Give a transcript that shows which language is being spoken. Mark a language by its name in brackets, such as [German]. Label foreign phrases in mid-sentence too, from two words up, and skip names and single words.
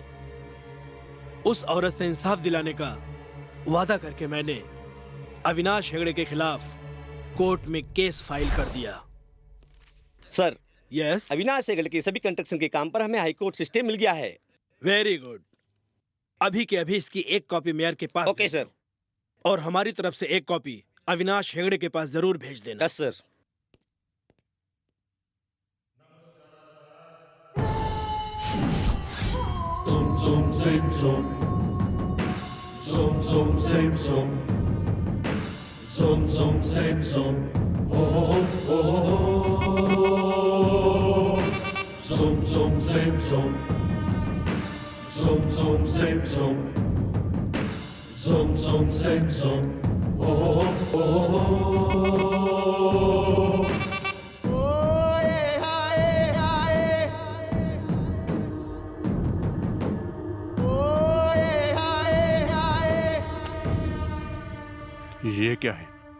[Hindi] उस औरत से इंसाफ दिलाने का वादा करके मैंने अविनाश हेगड़े के खिलाफ कोर्ट में [English] case file [Hindi] कर दिया। सर, यस। अविनाश हेगड़े के सभी कंस्ट्रक्शन के काम पर हमें [English] High Court [Hindi] से स्टे मिल गया है। [English] very good. [Hindi] अभी के अभी इसकी एक कॉपी मेयर के पास ओके भेज सर। दो। और हमारी तरफ से एक कॉपी अविनाश हेगड़े के पास जरूर भेज देना। [English] yes sir. Zoom, zoom, sim, zoom. Zoom, zoom, sim, zoom. Zoom, zoom, sim, zoom. Oh, oh, oh, oh. Zoom, zoom, sim, zoom. Zoom, zoom, sim, zoom. Zoom, zoom, sim, zoom. Oh, oh, oh, oh. [Hindi] ये क्या है?